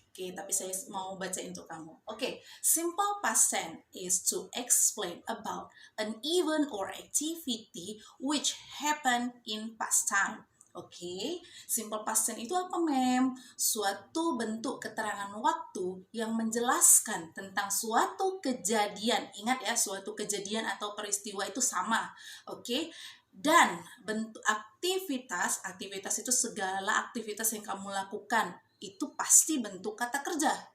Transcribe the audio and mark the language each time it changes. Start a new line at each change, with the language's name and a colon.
Indonesian: Okay, tapi saya mau baca untuk kamu.
English: Okay, simple past tense is to explain about an event or activity which happened in past time.
Indonesian: Oke, simple past tense itu apa, Mem? Suatu bentuk keterangan waktu yang menjelaskan tentang suatu kejadian. Ingat ya, suatu kejadian atau peristiwa itu sama. Oke, dan bentuk aktivitas itu segala aktivitas yang kamu lakukan itu pasti bentuk kata kerja.